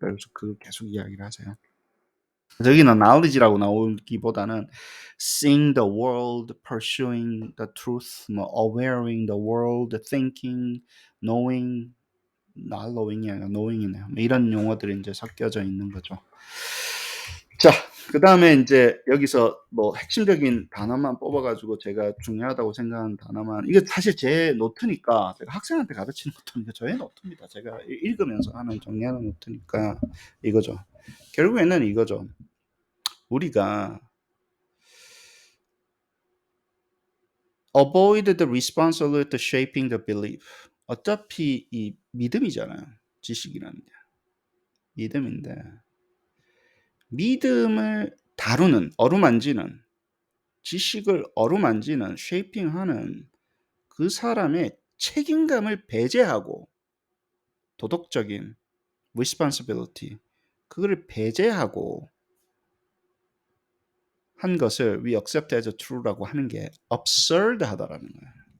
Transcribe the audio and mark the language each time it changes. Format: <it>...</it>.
<ko>그래서 그 계속 이야기를 하세요. 여기는 knowledge라고 나오기보다는</ko> <en>seeing the world, pursuing the truth, 뭐 awareing the world, thinking, knowing, not knowing</en> <ko>이 아니라</ko> <en>knowing</en> <ko>이네요. 뭐 이런 용어들이 이제 섞여져 있는 거죠. 자, 그다음에 인제 여기서 뭐 핵심적인 단어만 뽑아 가지고 제가 중요하다고 생각하는 단어만, 이게 사실 제 노트니까 제가 학생한테 가르치는 것도 아니고 저의 노트입니다. 제가 읽으면서 하는 정리하는 노트니까 이거죠. 결국에는 이거죠. 우리가</ko> <en>avoid the responsibility to shaping the belief.</en> <ko>어차피 이 믿음이잖아요. 지식이라는 게. 믿음인데 믿음을 다루는, 어루만지는, 지식을 어루만지는, 쉐이핑하는 그 사람의 책임감을 배제하고, 도덕적인 responsibility, 그거를 배제하고 한 것을</ko> <en>we accept as true</en> <ko>라고 하는 게 absurd하다라는 거예요.</ko>